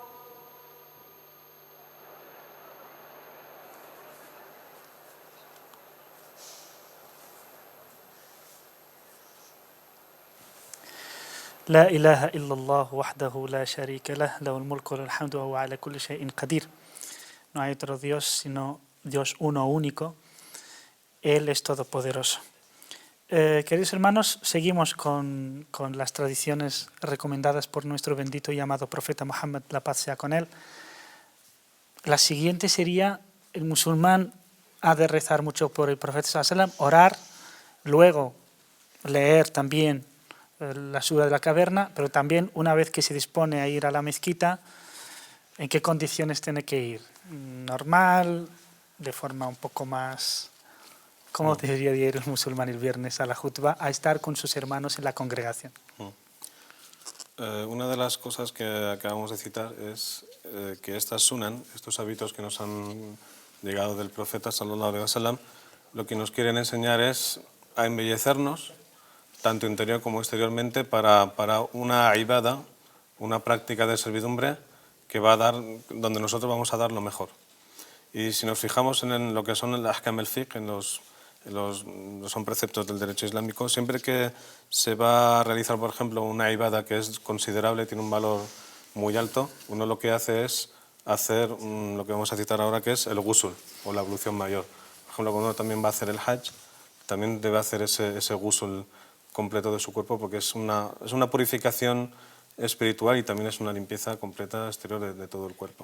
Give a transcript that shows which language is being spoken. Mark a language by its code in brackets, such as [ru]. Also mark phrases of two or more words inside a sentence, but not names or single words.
[ar] لا إله إلا الله وحده لا شريك له له الملك وله الحمد وهو على كل شيء قدير. [es] No hay otro Dios sino Dios uno único. Él es todopoderoso. Queridos hermanos, seguimos con las tradiciones recomendadas por nuestro bendito y amado profeta Muhammad, la paz sea con él. La siguiente sería: el musulmán ha de rezar mucho por el profeta [ar] صلى الله عليه وسلم, [es] orar, luego leer también la sura de la caverna, pero también una vez que se dispone a ir a la mezquita, ¿en qué condiciones tiene que ir? ¿Normal? ¿De forma un poco más...? ¿Cómo debería ir el musulmán el viernes a la jutba a estar con sus hermanos en la congregación? Una de las cosas que acabamos de citar es que estas sunan, estos hábitos que nos han llegado del profeta [ar] صلى الله عليه وسلم, [es] lo que nos quieren enseñar es a embellecernos, tanto interior como exteriormente, para una ibada, una práctica de servidumbre que va a dar, donde nosotros vamos a dar lo mejor. Y si nos fijamos en lo que son el [ar] أحكام الفقه, [es] en son preceptos del derecho islámico. Siempre que se va a realizar, por ejemplo, una ibada que es considerable, tiene un valor muy alto, uno lo que hace es hacer lo que vamos a citar ahora, que es el ghusl, o la ablución mayor. Por ejemplo, cuando uno también va a hacer el hajj, también debe hacer ese ghusl completo de su cuerpo, porque es una purificación espiritual y también es una limpieza completa exterior de todo el cuerpo.